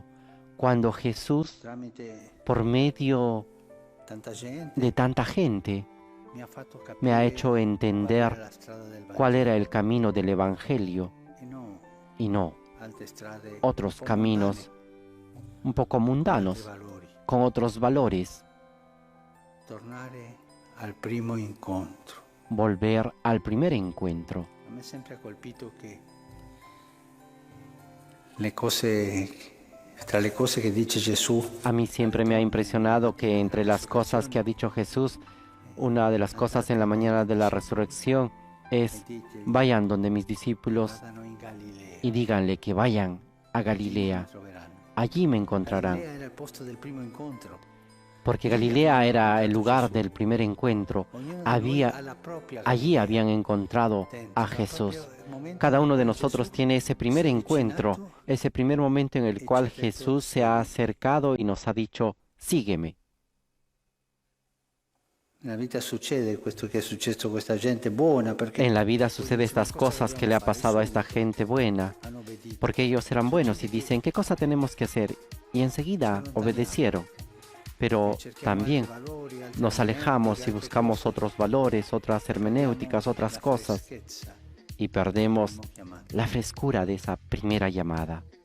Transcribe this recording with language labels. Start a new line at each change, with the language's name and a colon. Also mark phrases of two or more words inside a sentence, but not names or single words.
Spanish: Cuando Jesús, por medio de tanta gente, me ha hecho entender cuál era el camino del Evangelio y no otros caminos un poco mundanos, con otros valores.
Italian: Al primo incontro.
Spanish: Volver al primer encuentro.
Italian: A me sempre ha colpito che le cose, tra le cose che dice Gesù,
Spanish: A mí siempre me ha impresionado que entre las cosas que ha dicho Jesús, una de las cosas en la mañana de la resurrección es: vayan donde mis discípulos
Italian: vadano in Galilea.
Spanish: y díganle que vayan a Galilea.
Italian: Troveranno.
Spanish: Allí me encontrarán.
Italian: Galilea era il posto del primo incontro.
Spanish: porque Galilea era el lugar del primer encuentro. Allí habían encontrado a Jesús. Cada uno de nosotros tiene ese primer encuentro, ese primer momento en el cual Jesús se ha acercado y nos ha dicho, sígueme. En la vida sucede esto que
Italian: è successo a questa gente buona, perché
Spanish: En la vida sucede estas cosas que le ha pasado a esta gente buena, porque ellos eran buenos y dicen, ¿qué cosa tenemos que hacer? Y enseguida obedecieron. Pero también nos alejamos y buscamos otros valores, otras hermenéuticas, otras cosas, y perdemos la frescura de esa primera llamada.